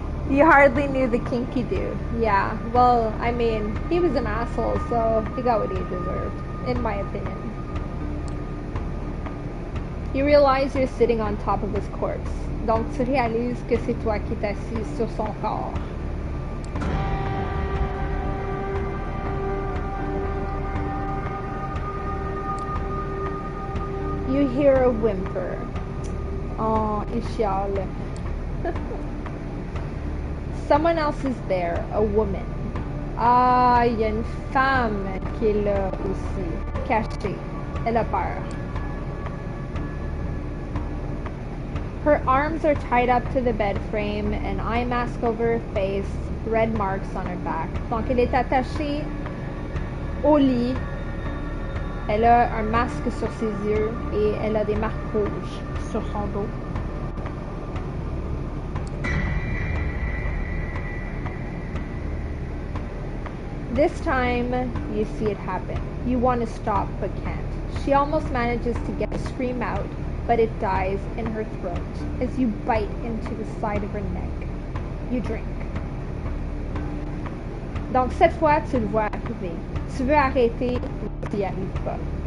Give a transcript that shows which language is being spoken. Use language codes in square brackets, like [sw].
[en] You hardly knew the kinky dude. Yeah, well, I mean, he was an asshole, so he got what he deserved, in my opinion. You realize you're sitting on top of his corpse. [fr] Donc, tu réalises que c'est toi qui t'es assis sur son corps. [en] You hear a whimper. [fr] Oh, il chiale. [en] Someone else is there, a woman. [fr] Ah, il y a une femme qui est là aussi, cachée. Elle a peur. [en] Her arms are tied up to the bed frame, an eye mask over her face, red marks on her back. [fr] Donc, elle est attachée au lit, Elle a un masque sur ses yeux et elle a des marques rouges sur son dos. [en] This time, you see it happen. You want to stop but can't. She almost manages to get a scream out, but it dies in her throat as you bite into the side of her neck. You drink. [fr] Donc cette fois, tu le vois arriver. Tu veux arrêter, mais tu n'y arrives pas.